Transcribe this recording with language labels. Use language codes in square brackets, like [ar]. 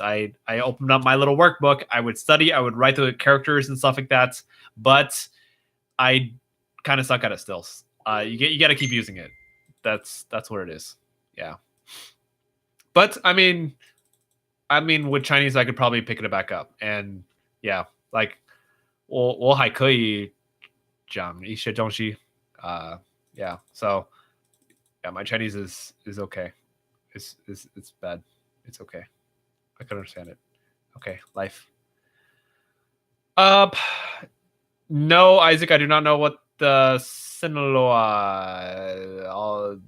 [en] I opened up my little workbook. I would study. I would write the characters and stuff like that. But I kind of suck at it still. You got to keep using it. That's what it is. Yeah. But I mean, with Chinese, I could probably pick it back up. And yeah, like [zh] 我还可以讲一些东西. [en] Yeah. So yeah, my Chinese is okay. It's bad. It's okay. I can understand it. Okay, life. No, Isaac, I do not know what the Sinaloa.